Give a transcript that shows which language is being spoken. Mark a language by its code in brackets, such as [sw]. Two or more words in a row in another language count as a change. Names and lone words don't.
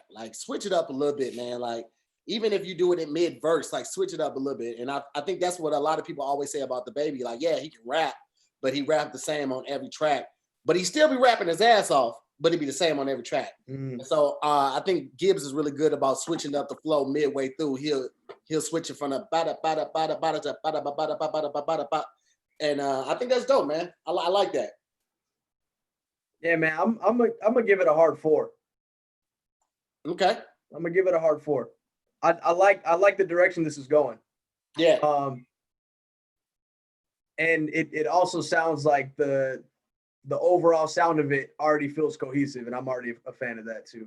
[en] Like switch it up a little bit, man. Like even if you do it in mid verse, like switch it up a little bit. And I think that's what a lot of people always say about the baby. Like, yeah, he can rap, but he rapped the same on every track. But he still be rapping his ass off, but it'd be the same on every track. So I think Gibbs is really good about switching up the flow midway through. He'll switch it from a bada bada bada bada to bada bada bada bada bada, and I think that's dope, man. I like that. Yeah, man. I'm gonna give it a hard 4. Okay. I'm gonna give it a hard 4. I like the direction this is going. Yeah. And it also sounds like the overall sound of it already feels cohesive, and I'm already a fan of that too.